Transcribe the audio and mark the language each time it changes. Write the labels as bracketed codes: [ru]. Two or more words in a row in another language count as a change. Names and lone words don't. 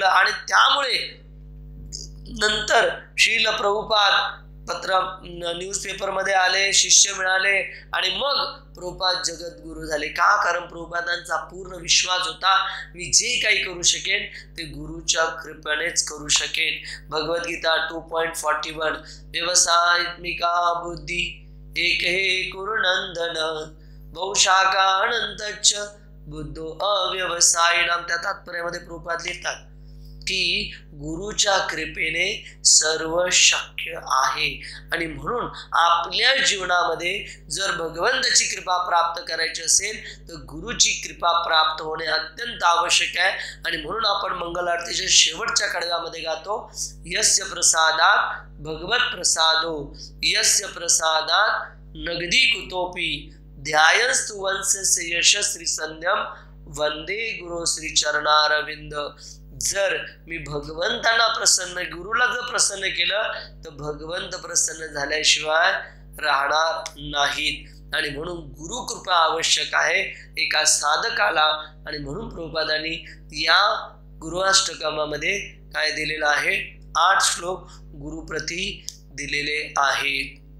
[mr] आणि त्यामुळे नंतर श्रील प्रभुपाद न्यूजपेपर मध्ये आले, शिष्य मिळाले आणि मग प्रभुपाद जगद्गुरु झाले. का? कारण प्रभुपादांचा पूर्ण विश्वास होता, मी जे काही करू शकेन ते गुरुच्या कृपेनेच करू शकेन. [sa] भगवद्गीता 2.41 व्यवसायिका बुद्धी एक हे कुरुनंदन बहुशाखा अनंतच बुद्धो अव्यवसायिनाम. [mr] त्या तात्पर्यामध्ये प्रभुपाद लिहितात की गुरुच्या कृपेने सर्व शक्य आहे. आणि म्हणून आपल्या जीवनामध्ये जर भगवंताची कृपा प्राप्त करायची असेल तर गुरुची कृपा प्राप्त होणे अत्यंत आवश्यक आहे. आणि म्हणून आपण मंगल आरतीच्या शेवटच्या कडव्यामध्ये गातो, [sa] यस्य प्रसादात भगवत प्रसादो यस्य प्रसादात नगदी कुतोपी ध्यायस्तु वंशस्य यशस्वी संध्यम वंदे गुरु श्री चरणारविंद. [mr] जर मी भगवंतांना प्रसन्न, गुरुला जर प्रसन्न केलं तर भगवंत प्रसन्न झाल्याशिवाय राहणार नाहीत. आणि म्हणून गुरु कृपा आवश्यक आहे एका साधकाला. आणि म्हणून प्रभुपादांनी या गुरुअष्टकमामध्ये काय दिलेलं आहे, 8 श्लोक गुरुप्रती दिलेले आहेत.